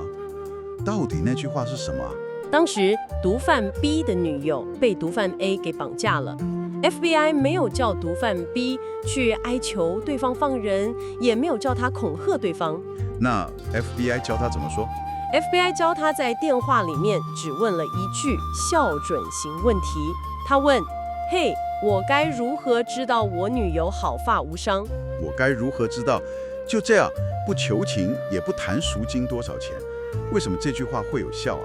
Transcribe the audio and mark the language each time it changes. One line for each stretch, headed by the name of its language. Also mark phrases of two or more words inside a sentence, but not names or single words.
Chinese: 到底那句話是什麼啊？當時毒販 B 的女友被毒販 A 給綁架了， FBI 沒有叫毒販 B 去哀求對方放人，也沒有叫他恐嚇對方。那 FBI 教他怎麼說？ FBI 教他在電話裡面只問了一句校準型問題。他問：嘿，我該如何知道我女友毫髮無傷？我該如何知道？就這樣，不求情，也不談贖金多少錢。為什麼這句話會有效啊？